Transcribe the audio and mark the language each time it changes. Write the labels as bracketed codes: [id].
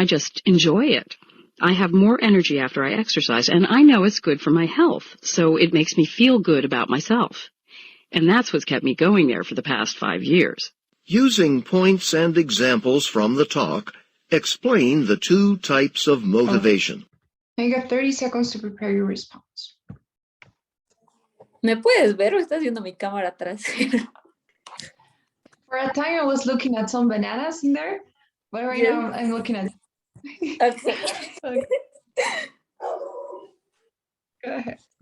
[en] I just enjoy it. I have more energy after I exercise, and I know it's good for my health, so it makes me feel good about myself. And that's what's kept me going there for the past 5 years. Using points and examples from the talk, explain the two types of motivation. You got 30 seconds to prepare your response. [es] ¿Me puedes ver o está haciendo mi cámara atrás? [en] For a time, I was looking at some bananas in there, but right now I'm looking at... Okay. Okay. Go ahead.